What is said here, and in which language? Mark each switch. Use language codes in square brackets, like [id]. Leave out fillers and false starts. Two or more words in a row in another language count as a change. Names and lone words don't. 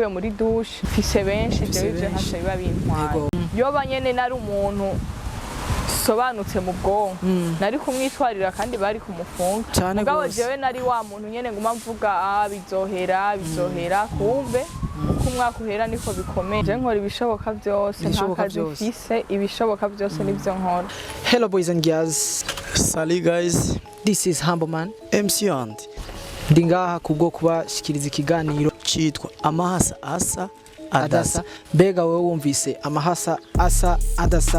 [rn] muri douche mfise benshi jewe ivyo ntaco biba bintwaye yoba nyene nari umuntu sobanutse mu bwonko nari kumwitwarira kandi bari kumufunga mugabo jewe nari wa muntu nyene nguma mvuga bizohera kumbe kumwaka uhera niko bikomeye je nkora ibishoboka byose ntakazi mfise ibishoboka byose nivyo nkora. [en] Hello boys and girls, salut guys, this is Humble Man MC Andi. [rn] Ndi ngaha kubwo kubashikiriza ikiganiro citwa amahasa asa adasa. Mbega wewe wumvise amahasa asa adasa